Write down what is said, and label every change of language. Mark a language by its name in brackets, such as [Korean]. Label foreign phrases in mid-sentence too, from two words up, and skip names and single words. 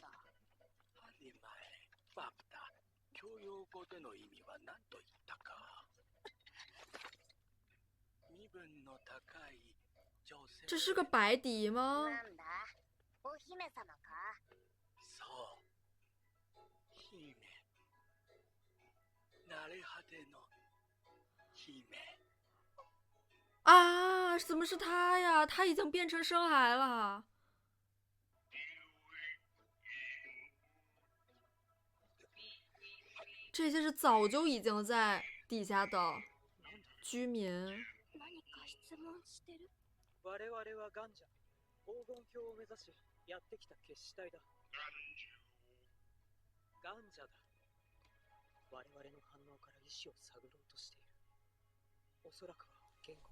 [Japanese] ハディマエ、ファプタ、教養語での意味は何と言ったか。身分の高い女性。 [Chinese] 这是个白笛吗？ [Japanese] なんだ？お姫様か？そう。姫。慣れ果ての姫。 [Chinese] 啊，怎么是他呀？他已经变成生孩了。这些是早就已经在底下的居民。 [Japanese] 何か質問してる？我々はガンジャ、黄金鏡を目指しやってきた決死隊だ。ガンジャだ。我々の反応から意志を探ろうとしている。おそらくは言語。